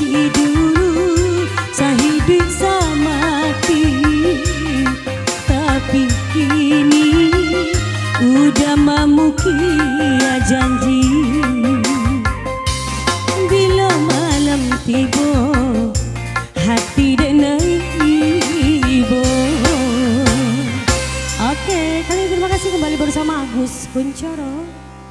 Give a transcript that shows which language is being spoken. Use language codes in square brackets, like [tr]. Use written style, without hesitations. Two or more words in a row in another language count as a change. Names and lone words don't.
[id] dulu sehidup semati, tapi kini udah memukia janji. [min] Bila malam tiba hati denai ibu. [id] Oke, kali ini terima kasih kembali bersama Agus Kuncoro.